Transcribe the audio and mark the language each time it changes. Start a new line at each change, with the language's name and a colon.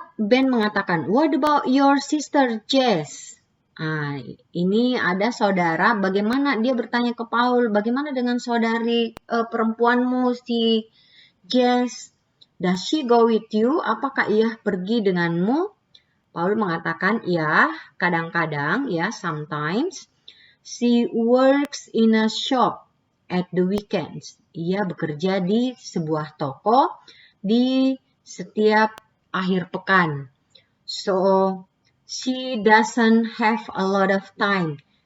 Indonesian: Ben mengatakan,
English: what about your sister Jess?
Indonesian: Ini ada saudara, bagaimana dia bertanya ke Paul, bagaimana dengan saudari perempuanmu si Jess?
English: Does she go with you?
Indonesian: Apakah ia pergi denganmu? Paul mengatakan, ya, kadang-kadang, ya,
English: sometimes. She works in a shop at the weekends.
Indonesian: Ia bekerja di sebuah toko di setiap akhir pekan.
English: So, she doesn't have a lot of time.